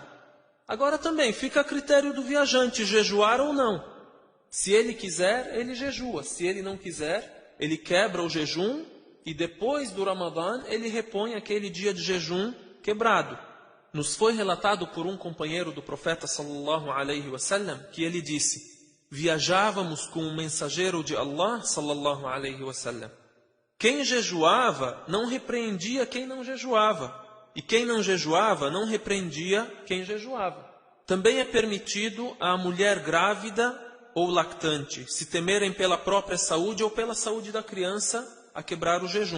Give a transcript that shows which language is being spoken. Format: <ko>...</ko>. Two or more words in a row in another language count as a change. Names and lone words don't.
<pt>Agora também fica a critério do viajante jejuar ou não. Se ele quiser, ele jejua. Se ele não quiser, ele quebra o jejum e depois do Ramadã ele repõe aquele dia de jejum quebrado. Nos foi relatado por um companheiro do profeta</pt> <ar>صلى الله عليه وسلم</ar> <pt>que ele disse: viajávamos com o mensageiro de Allah</pt> <ar>صلى الله عليه وسلم.</ar> <pt>Quem jejuava não repreendia quem não jejuava, e quem não jejuava não repreendia quem jejuava. Também é permitido à mulher grávida ou lactante, se temerem pela própria saúde ou pela saúde da criança, a quebrar o jejum.</pt>